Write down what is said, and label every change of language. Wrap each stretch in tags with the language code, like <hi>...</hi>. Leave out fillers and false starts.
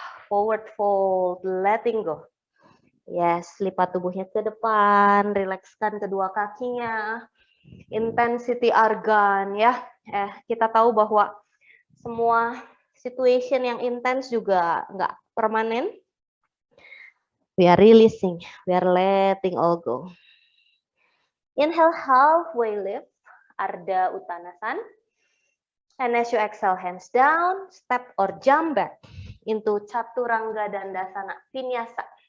<en>Forward fold, letting go.</en> <id>Yes, lipat tubuhnya ke depan, rilekskan kedua kakinya. Intensity organ ya. Kita tahu bahwa semua situation yang intens juga nggak permanen.</id> <en>We are releasing, we are letting all go. Inhale, halfway lift, Ardha Uttanasana. And as you exhale, hands down, step or jump back into Chaturanga Dandasana, Vinyasa.</en>